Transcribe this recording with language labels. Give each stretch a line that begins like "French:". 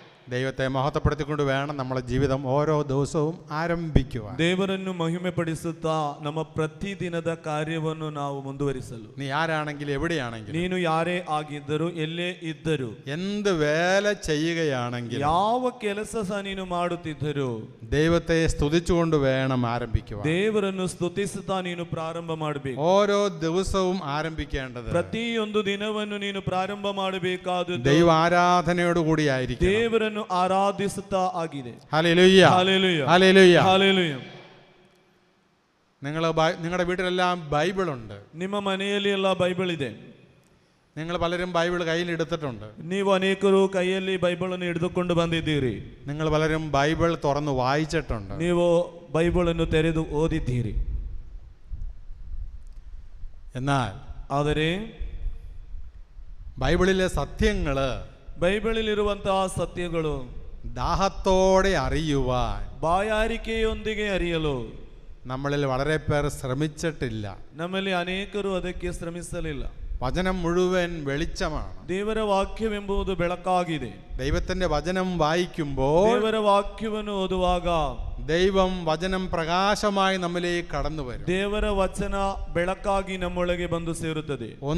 Malayalam: ദൈവത്തെ മഹത്വപ്പെടുത്തിക്കൊണ്ട് വേണം നമ്മുടെ ജീവിതം ഓരോ ദിവസവും ആരംഭിക്കുവാൻ.
Kannada: ದೇವರನ್ನು ಮಹಿಮೆಪಡಿಸುತ್ತಾ ನಮ್ಮ ಪ್ರತಿದಿನದ ಕಾರ್ಯವನ್ನು ನಾವು ಮುಂದುವರಿಸಲು.
Malayalam: നീ ആരാണെങ്കിലും എവിടെയാണെങ്കിലും
Kannada: ನೀನು ಯಾರೇ ಆಗಿದ್ದರೂ ಎಲ್ಲೇ ಇದ್ದರೂ
Malayalam: എന്ത് വേല ചെയ്യുകയാണെങ്കിലും
Kannada: ಯಾವ ಕೆಲಸ ಸಹ ನೀನು ಮಾಡುತ್ತಿದ್ದರೂ
Malayalam: ദൈവത്തെ സ്തുതിച്ചുകൊണ്ട് വേണം ആരംഭിക്കുവാൻ.
Kannada: ದೇವರನ್ನು ಸ್ತುತಿಸುತ್ತಾ ನೀನು ಪ್ರಾರಂಭ ಮಾಡಬೇಕು.
Malayalam: ഓരോ ദിവസവും ആരംഭിക്കേണ്ടത്
Kannada: ಪ್ರತಿಯೊಂದು ದಿನವನ್ನು ನೀನು ಪ್ರಾರಂಭ ಮಾಡಬೇಕಾದದ್ದು
Malayalam: ദൈവ ആരാധനയോടുകൂടി ആയിരിക്കും.
Kannada: ದೇವರನ್ನು ಆರಾಧಿಸುತ್ತಾ ಆಗಿದೆ.
Malayalam: ഹല്ലേലൂയ. ഹല്ലേലൂയ. ഹല്ലേലൂയ. ഹല്ലേലൂയ. നിങ്ങളുടെ വീട്ടിലെല്ലാം ബൈബിൾ ഉണ്ട്.
Kannada: ನಿಮ್ಮ ಮನೆಯಲ್ಲಿ ಎಲ್ಲ ಬೈಬಲ್ ಇದೆ.
Malayalam: നിങ്ങൾ പലരും ബൈബിൾ കയ്യിൽ എടുത്തിട്ടുണ്ട്.
Kannada: ನೀವು ಅನೇಕರು ಕೈಯಲ್ಲಿ ಬೈಬಲ್ ಅನ್ನು ಹಿಡಿದುಕೊಂಡು ಬಂದಿದ್ದೀರಿ.
Malayalam: നിങ്ങൾ പലരും ബൈബിൾ തുറന്ന് വായിച്ചിട്ടുണ്ട്.
Kannada: ನೀವು ಬೈಬಲ್ ಅನ್ನು ತೆರೆದು ಓದಿದ್ದೀರಿ.
Malayalam: എന്നാൽ
Kannada: ಆದರೆ
Malayalam: ബൈബിളിലെ സത്യങ്ങള്
Kannada: ಬೈಬಲಿರುವಂತಹ ಸತ್ಯಗಳು
Malayalam: ദാഹത്തോടെ അറിയുവാൻ
Kannada: ಬಾಯಾರಿಕೆಯೊಂದಿಗೆ ಅರಿಯಲು
Malayalam: നമ്മളിൽ വളരെ പേർ ശ്രമിച്ചിട്ടില്ല.
Kannada: ನಮ್ಮಲ್ಲಿ ಅನೇಕರು ಅದಕ್ಕೆ ಶ್ರಮಿಸಲಿಲ್ಲ.
Malayalam: വചനം മുഴുവൻ വെളിച്ചമാണ്.
Kannada: ದೇವರ ವಾಕ್ಯವೆಂಬುದು ಬೆಳಕಾಗಿದೆ.
Malayalam: ദൈവത്തിന്റെ വചനം വായിക്കുമ്പോൾ
Kannada: ದೇವರ ವಾಕ್ಯವನ್ನು ಓದುವಾಗ
Malayalam: ദൈവം വചനം പ്രകാശമായി നമ്മിലേക്ക് കടന്നു വരും.
Kannada: ದೇವರ ವಚನ ಬೆಳಕಾಗಿ ನಮ್ಮೊಳಗೆ ಬಂದು ಸೇರುತ್ತದೆ.